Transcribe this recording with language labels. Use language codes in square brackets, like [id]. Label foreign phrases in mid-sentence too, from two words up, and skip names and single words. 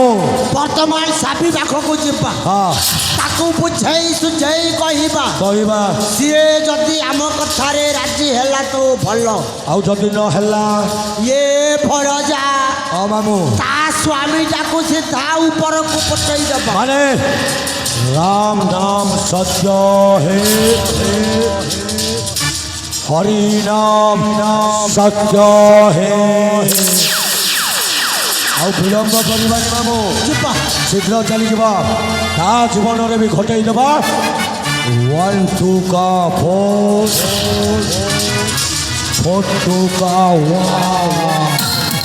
[or] ବର୍ତ୍ତମାନ ସାବି ପାଖକୁ ଯିବା ହଁ ତାକୁ ବୁଝେଇ ସୁଝେଇ କହିବା କହିବା ସିଏ ଯଦି ଆମ କଥାରେ ରାଜି ହେଲା ତ ଭଲ ଆଉ ଯଦି ନ ହେଲା ଏ ଭଣଜା ହଁ ମାମୁଁ ତା ସ୍ୱାମୀଟାକୁ ସିଧା ଉପରକୁ ପଠେଇ ଦେବା ମାନେ [hi] राम नाम सत्य हे हरि नाम सत्य हे [or] ଆଉ ବିଳମ୍ବ କରିବାନି ମାମୁଁ ଯିବା ଶୀଘ୍ର ଚାଲିଯିବା ତା ଜୀବନରେ ବି ଘଟେଇ ଦେବା 1 2 का 4 4 2 का 1